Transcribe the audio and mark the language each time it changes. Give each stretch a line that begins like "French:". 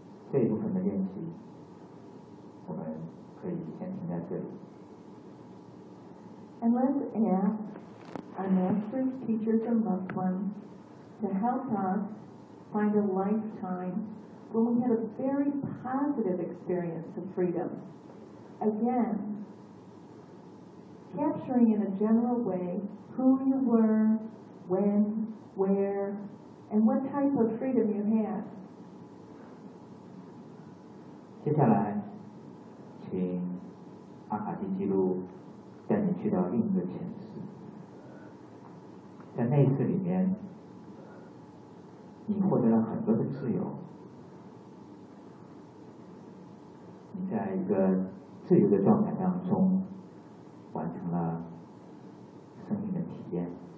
Chinese: 这一部分的练习我们可以先停在这里。
English: And let's ask our masters, teachers, and loved ones to help us find a lifetime when we had a very positive experience of freedom. Again, capturing in a general way who you were, when, where,and what type of freedom you have.
Chinese: 接下来请阿卡西记录带你去到另一个潜室，在那一次里面你获得了很多的自由，你在一个自由的状态当中完成了生命的体验。